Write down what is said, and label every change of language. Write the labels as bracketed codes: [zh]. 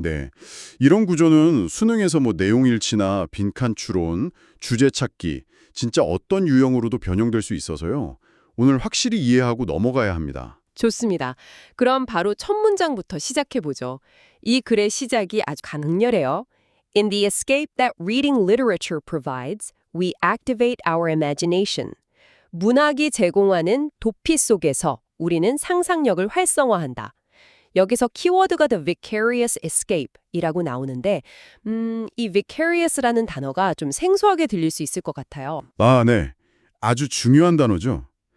[ko] 네, 이런 구조는 수능에서 내용 일치나 빈칸 추론, 주제 찾기, 진짜 어떤 유형으로도 변형될 수 있어서요. 오늘 확실히 이해하고 넘어가야 합니다. 좋습니다. 그럼 바로 첫 문장부터 시작해 보죠. 이 글의 시작이 아주 강렬해요. [en] In the escape that reading literature provides, we activate our imagination. [ko] 문학이 제공하는 도피 속에서 우리는 상상력을 활성화한다. 여기서 키워드가 the vicarious escape이라고 나오는데 이 vicarious라는 단어가 좀 생소하게 들릴 수 있을 것 같아요. 아, 네. 아주 중요한 단어죠.